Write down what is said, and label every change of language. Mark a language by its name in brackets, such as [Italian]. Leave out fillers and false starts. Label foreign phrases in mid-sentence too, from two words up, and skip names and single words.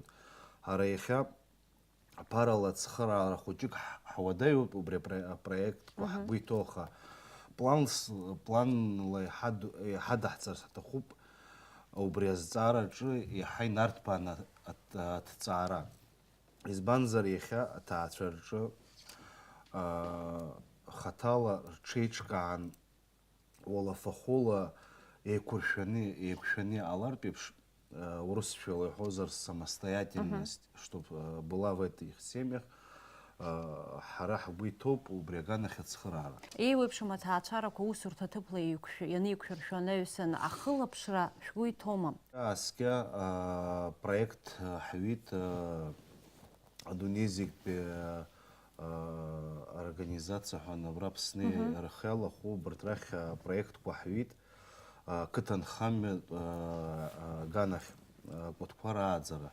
[Abkhazian] Ҳара иахьа аԥарала ацхыраара хәыҷык ҳуадаҩуп убри апроектқәа ҳгәы иҭоу, аха планла иҳадаҳҵарц ҳҭахуп убри азҵаараҿы иаҳа инарҭбаан аҭҵаара. Избанзар иахьа аҭаацәа рҿы хаҭала рҽеиҿкаан уалафахәыла еиқәшәаны иҟалартә еиԥш, урысшәала иҳәозар [Russian] самостоятельность, чтобы была в этих семьях, [Abkhazian] ҳара ҳгәы иҭоуп убри аганахь ацхыраара. Еиуеиԥшым аҭаацәарақәа усурҭа ҭыԥла ианиқәшәыршәо анаҩсан ахылаԥшра шәгәы иҭоума? Аскьа проект ҳҩит адунеи зегьтәи организациа ҳәа абра Аԥсны ирхиалахәу убарҭ рахь проектқәа ҳҩит ақыҭанхамҩа ганахь акәытқәа рааӡара.